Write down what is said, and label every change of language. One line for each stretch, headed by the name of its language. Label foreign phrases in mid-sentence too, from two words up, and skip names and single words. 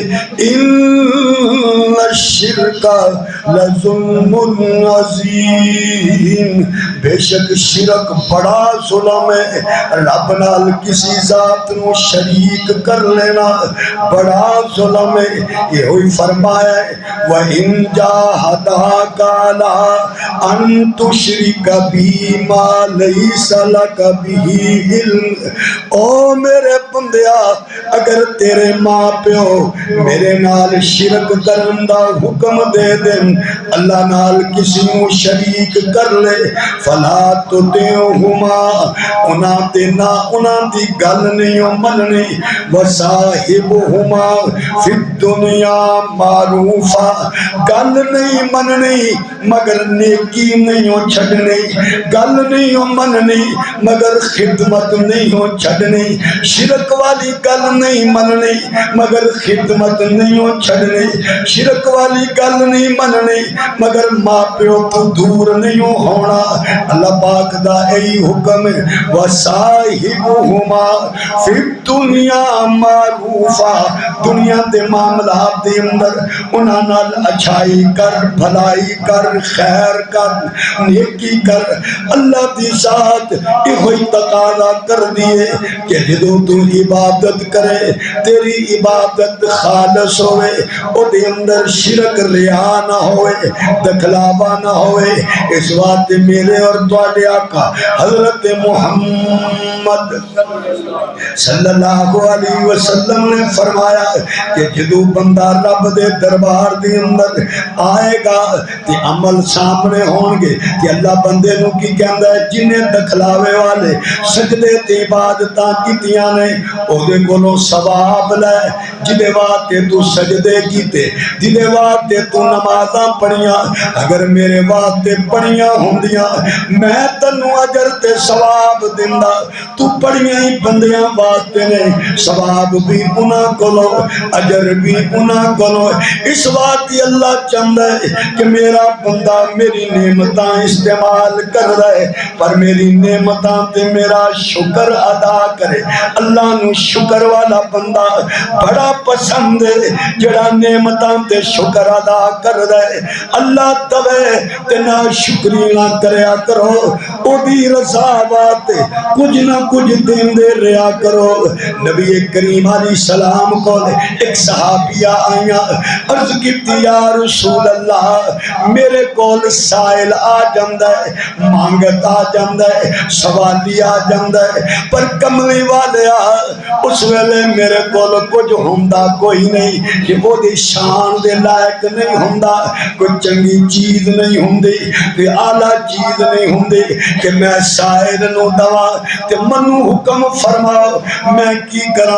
Arabic: ان الشرک لظلم عظیم،
Urdu: بے شک شرک بڑا ظلم ہے،
Punjabi: رب نال کسی ذات نو شریک کر لینا بڑا ظلم ہے۔
Urdu: یہ ہوئی فرمایا ہے
Arabic: وَإِن جَاهَدَاكَ عَلَىٰ أَن تُشْرِكَ بِي مَا لَيْسَ لَكَ بِهِ عِلْمٌ،
Punjabi: او میرے بندیا اگر تیرے ماں پیو میرے نال شرک کرن دا حکم دے دیں، اللہ نال کسی نو شریک کر لے،
Arabic: فلا تطعهما،
Punjabi: انہاں تے نہ انہاں دی گل نہیں مننی،
Arabic: وصاحبہما فی الدنیا معروفا،
Punjabi: گل نہیں مننی مگر نیکی نہیں چھڈنی، گل نہیں مننی مگر خدمت نہیں چھڈنی، شرک والی گل نہیں مننی مگر خدمت نہیں چھڈنی، شرک والی گل نہیں مننی مگر ماں پیو تو دور نہیں ہونا۔ اللہ پاک دا ای حکم ہے
Arabic: وصاحبہما فی الدنیا معروفا،
Punjabi: دنیا دے معاملات دے اندر انہاں نال اچھائی کر، بھلائی کر، خیر کر، نیکی کر۔ اللہ دی ذات یہ تقاضا کر دیے کہ جدو تو عبادت کرے تیری عبادت خالص ہوئے، او دے اندر شرک ریا نہ ہوئے دکھلاوا نہ ہوئے، اس واسطے میرے اور تواڈے آقا حضرت محمد
Arabic: صلی اللہ علیہ وسلم
Punjabi: نے فرمایا کہ جدو بندہ رب دے دربار دے اندر آئے گا تے عمل سامنے ہون گے کہ اللہ بندے نو کی کہندا ہے جنہیں دکھلاوے والے سجدے تے عبادتاں کیتیاں نے او دے کولوں ثواب لے، جدے واسطے تو سجدے کیتے، جدے واسطے تو نمازاں پڑھیاں، اگر میرے واسطے پڑھیاں ہوندیاں میں تنوں اجر تے ثواب دیندا، تو پڑھیاں ہی بندیاں واسطے نے، ثواب بھی انہاں کولوں اجر بھی انہاں کولوں، اس واسطے اللہ چاہندا ہے کہ میرا بندہ میری نعمتاں استعمال کر رہے پر میری نعمتاں تے میرا شکر ادا کرے۔ اللہ نو شکر والا بندہ بڑا پسند ہے جڑا نعمتاں تے شکر ادا کر رہے، اللہ دوے تے نا شکری نہ کریا کرو، او دی رضا واسطے کچھ نہ کچھ دیندے رہیا کرو۔
Urdu: نبی کریم علیہ السلام کو ایک صحابیہ آیا،
Punjabi: عرض کیتی
Arabic: یا رسول اللہ
Punjabi: میرے کول سائل آ جاندا ہے، مانگت آ جاندا ہے، سوالی آ جاندا ہے، پر کملی والیا اس ویلے میرے کول کچھ ہوندا کوئی نہیں کہ وہ دی شان دے لائق نہیں ہوندا، کوئی چنگی چیز نہیں ہوندی، کوئی اعلیٰ چیز نہیں ہوندی کہ میں سائل نو دوا تے منو حکم فرماؤ میں کی کراں۔